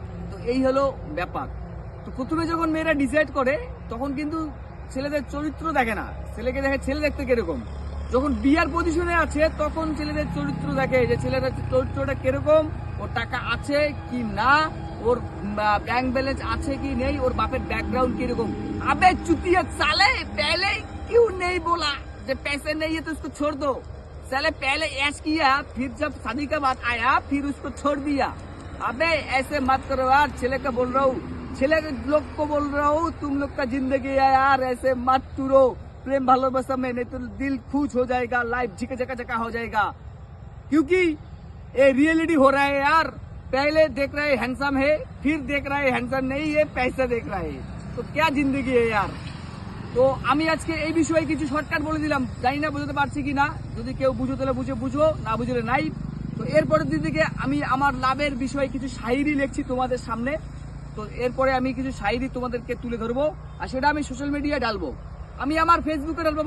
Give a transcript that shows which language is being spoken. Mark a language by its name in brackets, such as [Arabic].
[Bangla] তো এই হলো ব্যাপার। তো প্রথমে যখন মেয়েরা ডিসাইড করে, তখন কিন্তু ছেলেদের চরিত্র দেখে না, ছেলেকে দেখে ছেলে দেখতে কিরকম। যখন বিয়ার পজিশনে আছে, তখন ছেলেদের চরিত্র দেখে, যে ছেলেদের চরিত্রটা কিরকম, ওর টাকা আছে কি না, ওর ব্যাংক ব্যালেন্স আছে কি নেই, ওর বাপের ব্যাকগ্রাউন্ड কিরকম। [Hindi] अबे चुतिया साले, पहले क्यों नहीं बोला जब पैसे नहीं है तो उसको छोड़ दो। साले पहले ऐश किया, फिर जब शादी का बात आया फिर उसको छोड़ दिया। अबे ऐसे मत करो यार, चले का बोल रहा हूँ, चले लोग को बोल रहा हूँ, तुम लोग का जिंदगी है यार, ऐसे मत टूरो प्रेम भालोबासा में, नहीं तो दिल खुश हो जाएगा, लाइफ झिका झका झका हो जाएगा। क्योंकि ये रियलिटी हो रहा है यार। पहले देख रहे हैंडसम है, फिर देख रहे हैंडसम नहीं है, पैसा देख रहा है। [Bangla] তো [Hindi] क्या জিন্দগি यार। [Bangla] তো আমি আজকে এই বিষয়ে কিছু শর্টকাট বলে দিলাম, জানি না বুঝতে পারছি কিনা, যদি কেউ বুঝো তাহলে বুঝো, না বুঝলে নাই। তো এরপরের দিকে আমি আমার লাভের বিষয়ে কিছু শায়রি লিখছি তোমাদের সামনে। তো এরপরে আমি কিছু শায়রি তোমাদেরকে তুলে ধরবো, আর সেটা আমি সোশ্যাল মিডিয়ায় ডালবো, আমি আমার ফেসবুকে ডালবো।